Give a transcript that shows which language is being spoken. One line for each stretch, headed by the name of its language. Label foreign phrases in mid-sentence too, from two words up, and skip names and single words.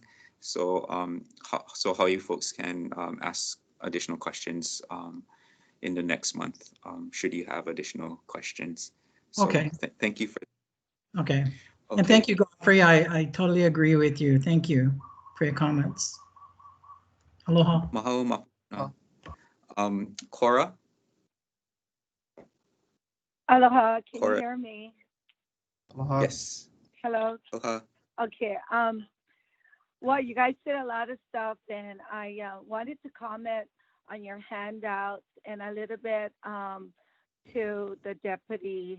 English: So how you folks can ask additional questions in the next month, should you have additional questions. So Okay. Thank you for. Okay. Okay. And thank you, Godfrey. I totally agree with you. Thank you for your comments. Aloha.
Hawaiian: Mahalo ma.
English: Oh. Cora. Aloha, can Cora. you hear me? Aloha. Yes. Hello. Aloha. Okay. Well, you guys said a lot of stuff, and I wanted to comment on your handouts and a little bit to the deputy.